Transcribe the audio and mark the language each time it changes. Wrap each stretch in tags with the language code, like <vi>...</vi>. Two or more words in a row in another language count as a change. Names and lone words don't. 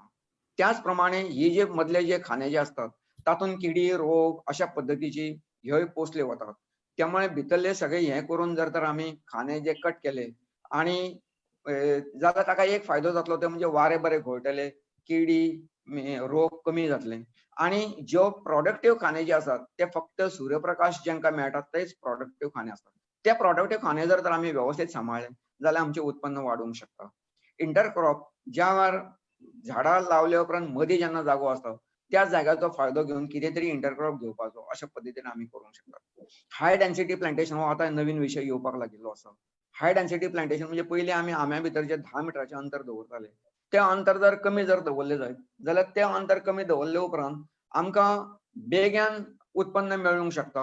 <kok>त्याच प्रमाणे ही जे मदले जे खाणे जे असतात तातूंत किडी, रोग अशा पद्दतीची ह्योय पोसले वतात. त्यामुळे भितरले सगळे हे करून जर तर आमी खाणे जे कट केले आणि जाल्यार ताका एक फायदो जातलो तो म्हणजे वारे बरे घोळटले, किडी, रोग कमी जातले. आणि ज्यो प्रोडक्टिव्ह खाणे जे असतात ते फक्त सूर्यप्रकाश जेंका मेळटात तेच प्रोडक्टिव्ह खाणे असतात. ते प्रोडक्टिव्ह खाणे जर तर आमी वेवस्थीत सांबाळले जाल्यार आमचें उत्पन्न वाडूंक शकता. इंटरक्रॉप ज्या वेळार झाडां लावल्या उपरांत मदीं जेन्ना जागो आसता त्या जाग्याचो फायदो घेवन कितें तरी इंटरक्रॉप घेवपाचो अशा पद्दतीन आमी करूंक शकतात.</kok> <en>high density plantation</en> <kok>हो आतां नवीन विशय येवपाक लागिल्लो आसा.</kok> <en>high density plantation</en> <kok>म्हणजे पयलीं आमी आंब्या भितर जे 10 मिटराचें अंतर दवरताले तें अंतर जर कमी जर दवरलें जायत जाल्यार तें अंतर कमी दवरले उपरांत आमकां बेग्यान उत्पन्न मेळूंक शकता.</kok>